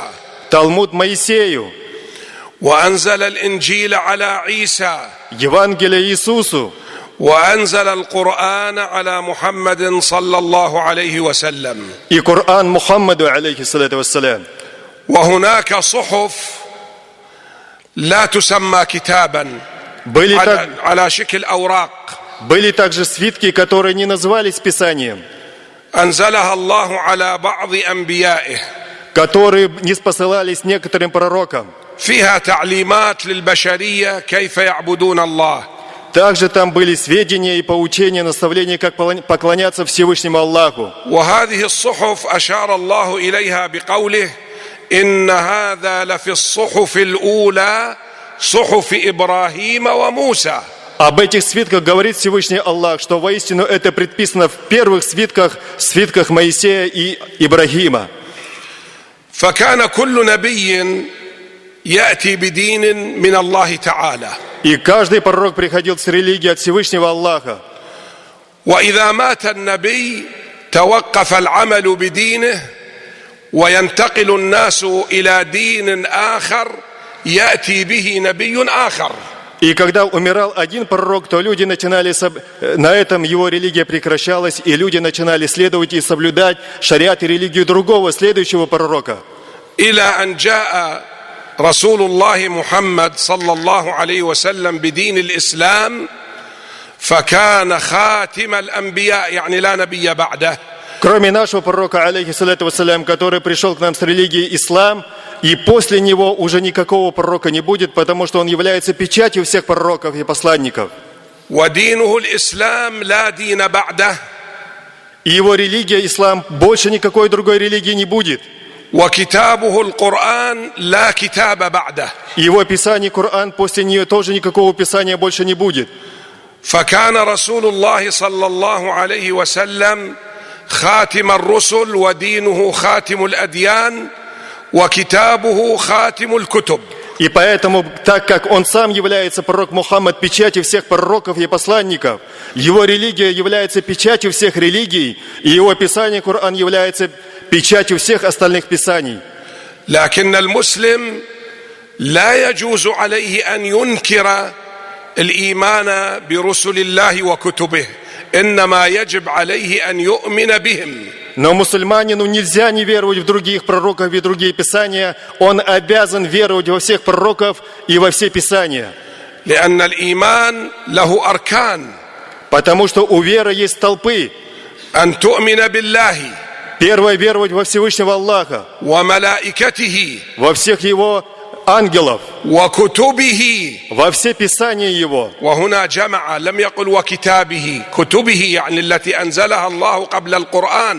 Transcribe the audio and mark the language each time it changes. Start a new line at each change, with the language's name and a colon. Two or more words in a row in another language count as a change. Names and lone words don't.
Russian: Талмуд Моисею.
Arabic: وأنزل الإنجيل على عيسى.
Russian: Евангелие Иисусу.
Arabic: وأنزل القرآن على محمد صلى الله عليه وسلم.
Russian: И Коран Мухаммаду,
Arabic: عليه الصلاة والسلام. وهناك صحف لا تسمى كتابا على شكل أوراق.
Russian: Были также свитки, которые не назывались Писанием,
Arabic: أنزلها الله على بعض أنبيائه,
Russian: которые не спосылались некоторым пророкам.
Arabic: فيها تعليمات للبشرية كيف يعبدون الله.
Russian: Также там были сведения и поучения, наставления, как поклоняться Всевышнему Аллаху.
Arabic: وهذه الصحف أشار الله إليها بقوله إن هذا لفي الصحف الأولى صحف إبراهيم وموسى.
Russian: Об этих свитках говорит Всевышний Аллах, что воистину это предписано в первых свитках Моисея и Ибрагима.
Arabic: فكان كل نبي يأتي بدين من الله تعالى.
Russian: И каждый пророк приходил с религией от Всевышнего Аллаха.
Arabic: وإذا مات النبي توقف العمل بدينه وينتقل الناس إلى دين آخر يأتي به نبي آخر.
Russian: И когда умирал один пророк, то люди начинали, на этом его религия прекращалась, и люди начинали следовать и соблюдать шариат и религию другого, следующего пророка.
Arabic: إلى أن جاء رسول الله محمد صلى الله عليه وسلم بدين الإسلام فكان خاتم الأنبياء يعني لا نبي بعده.
Russian: Кроме нашего пророка,
Arabic: عليه الصلاة والسلام,
Russian: который пришел к нам с религией ислам, и после него уже никакого пророка не будет, потому что он является печатью всех пророков и посланников.
Arabic: ودينه الإسلام لا دين بعده.
Russian: И его религия, ислам, больше никакой другой религии не будет.
Arabic: وكتابه القرآن لا كتاب بعده.
Russian: И его писание, Коран, после нее тоже никакого писания больше не будет.
Arabic: فكان رسول الله صلى الله عليه وسلم خاتم الرسل ودينه خاتم الأديان وكتابه خاتم الكتب.
Russian: И поэтому, так как он сам является пророк Мухаммад печатью всех пророков и посланников, его религия является печатью всех религий, и его писание Коран является печатью всех остальных писаний.
Arabic: لكن المسلم لا يجوز عليه أن ينكر الإيمان برسل الله وكتبه، إنما يجب عليه أن يؤمن بهم.
Russian: Но мусульманину нельзя не веровать в других пророков и другие писания. Он обязан веровать во всех пророков и во все писания.
Arabic: لأن الإيمان له أركان.
Russian: Потому что у веры есть столпы.
Arabic: أن تؤمن بالله.
Russian: Первое — веровать во Всевышнего Аллаха,
Arabic: وملائكته.
Russian: во всех Его ангелов,
Arabic: وكتبه.
Russian: во все писания Его.
Arabic: وهنا جمع لم يقل وكتابه، كتبه يعني التي أنزلها الله قبل القرآن.